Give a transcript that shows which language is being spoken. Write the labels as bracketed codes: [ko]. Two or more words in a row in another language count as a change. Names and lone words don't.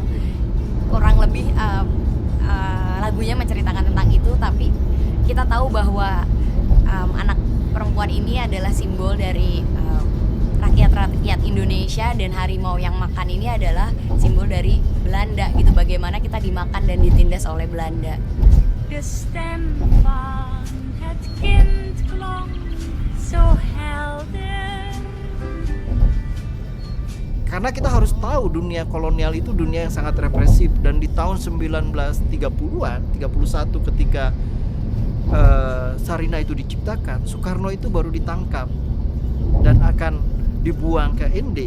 [id] Kurang lebih lagunya menceritakan tentang itu, tapi kita tahu bahwa anak perempuan ini adalah simbol dari rakyat Indonesia, dan harimau yang makan ini adalah simbol dari Belanda gitu. Bagaimana kita dimakan dan ditindas oleh Belanda. [nl] De stem van het kind klonk zo helder. [id] Karena kita harus tahu dunia kolonial itu dunia yang sangat represif, dan di tahun 1930-an, 31 ketika Sarina itu diciptakan, Soekarno itu baru ditangkap dan akan dibuang ke ND.